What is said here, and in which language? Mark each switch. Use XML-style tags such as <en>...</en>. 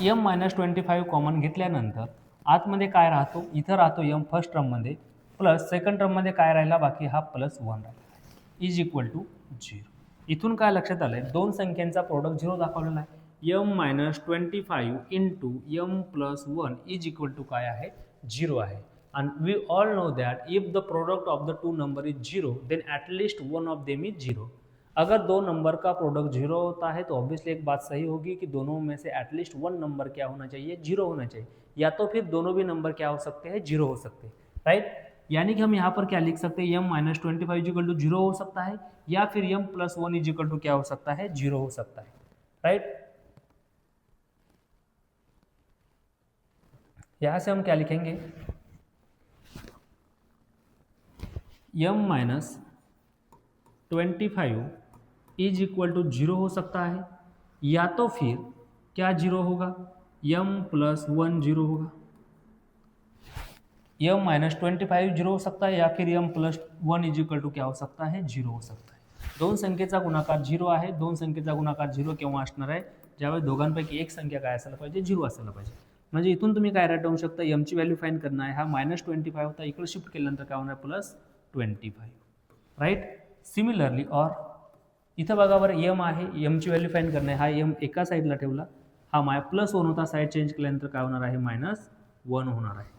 <mr>m -25 common घेतल्यानंतर आतमध्ये काय राहतो, इथं राहतो m फर्स्ट टर्ममध्ये, प्लस सेकंड टर्ममध्ये काय राहिला बाकी, हा +1 राहिला, इज इक्वल टू 0. इथून काय लक्षात आलंय, दोन संख्यांचा प्रोडक्ट 0 दाखवलेला आहे. m -25 into m + 1 is equal to काय आहे, 0 आहे.</mr> <en>and we all know that if the product of the two number is 0 then at least one of them is 0.</en> <hi>अगर दो नंबर का प्रोडक्ट 0 होता है तो ऑब्वियसली एक बात सही होगी कि दोनों में से एटलीस्ट वन नंबर क्या होना चाहिए, 0 होना चाहिए, या तो फिर दोनों भी नंबर क्या हो सकते हैं, 0 हो सकते हैं. राइट, यानी कि हम यहाँ पर क्या लिख सकते हैं, m -25 इजिकल टू 0 हो सकता है, या फिर m + 1 इजिकल टू क्या हो सकता है, 0 हो सकता है. राइट, यहाँ से हम क्या लिखेंगे, m -25 इज इक्वल टू 0 हो सकता है, या तो फिर क्या 0 होगा, m + 1 0 होगा. m -25 0 हो सकता है, या फिर m + 1 इज इक्वल टू क्या हो सकता है, 0 हो सकता है.</hi> <mr>दोन संख्येचा गुणाकार 0 आहे, दोन संख्येचा गुणाकार 0 केव्हा असणार आहे, ज्यावेळेस दोघांपैकी एक संख्या काय असायला पाहिजे, 0 असायला पाहिजे. म्हणजे इथून तुम्ही काय राईट डाऊन शकता, m ची व्हॅल्यू फाइंड करणं आहे, हा -25 होता, इकडे शिफ्ट केल्यानंतर काय होणार, +25. राईट, सिमिलरली और इथं बघा बरं, m आहे, m ची व्हॅल्यू फाइंड करणं आहे, हा m एका साईडला ठेवला, हा +1 होता, साईड चेंज केल्यानंतर काय होणार आहे, -1 होणार आहे.</mr>